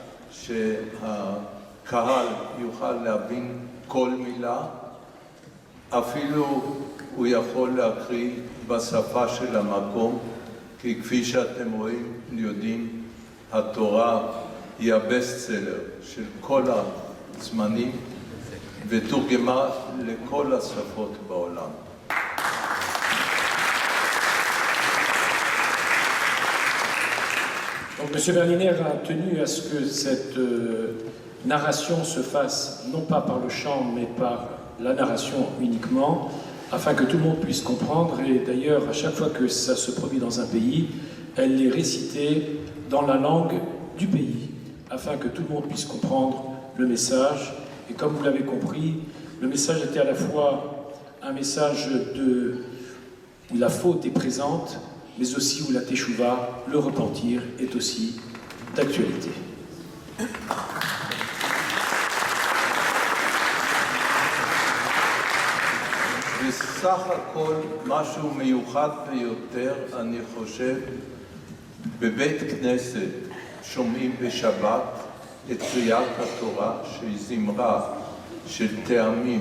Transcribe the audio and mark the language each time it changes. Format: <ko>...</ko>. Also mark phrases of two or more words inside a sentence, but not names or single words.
<he>שהקהל יוכל להבין כל מילה, אפילו הוא יכול להקריא בשפה של המקום, כי כפי שאתם רואים, יודעים, התורה היא הבסט-סלר של כל הזמנים, ותורגמה לכל השפות בעולם.</he> <fr>Donc, M. Berliner a tenu à ce que cette narration se fasse non pas par le chant, mais par la narration uniquement, afin que tout le monde puisse comprendre. Et d'ailleurs, à chaque fois que ça se produit dans un pays, elle est récitée dans la langue du pays, afin que tout le monde puisse comprendre le message. Et comme vous l'avez compris, le message était à la fois un message où la faute est présente, mais aussi où la teshuva, le repentir, est aussi d'actualité.</fr> <he>בסך הכל משהו מיוחד ביותר, אני חושב, בבית כנסת שומעים בשבת את קריאת התורה שהיא זמרה של טעמים.</he>